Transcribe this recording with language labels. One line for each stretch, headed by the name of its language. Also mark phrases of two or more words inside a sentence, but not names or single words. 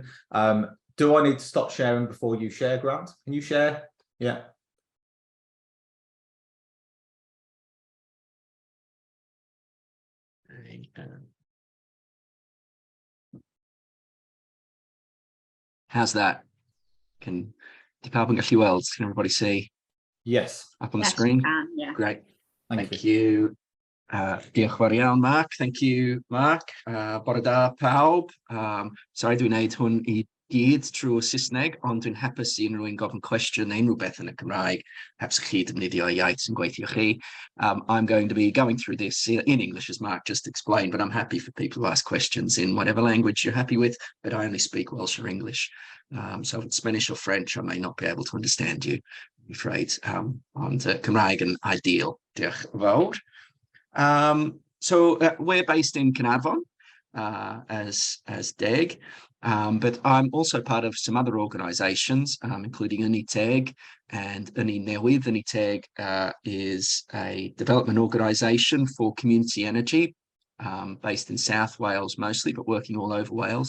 English: Do I need to stop sharing before you share, Grant? Can you share? Yeah. How's that?
Welsh: Can pawb yn gallu weld?
English: Can everybody see? Yes. Up on the screen? Can, yeah. Great. Thank you.
Welsh: Diolch fawr iawn,
English: Mark. Thank you, Mark.
Welsh: Bore da pawb. Sorry, dwi'n neud hwn I gyd trwy Saesneg, ond dwi'n hapus I unrhyw un gofyn cwestiwn neu unrhyw beth yn y Cymraeg. Hapus chi defnyddio iaith sy'n gweithio chi.
English: I'm going to be going through this in English, as Mark just explained, but I'm happy for people to ask questions in whatever language you're happy with, but I only speak Welsh or English. So if it's Spanish or French, I may not be able to understand you, I'm afraid.
Welsh: Ond Cymraeg yn ideal. Diolch fawr.
English: So we're based in Caernarfon as DEG, but I'm also part of some other organisations, including Teg and Newydd. Teg is a development organisation for community energy, based in South Wales mostly, but working all over Wales.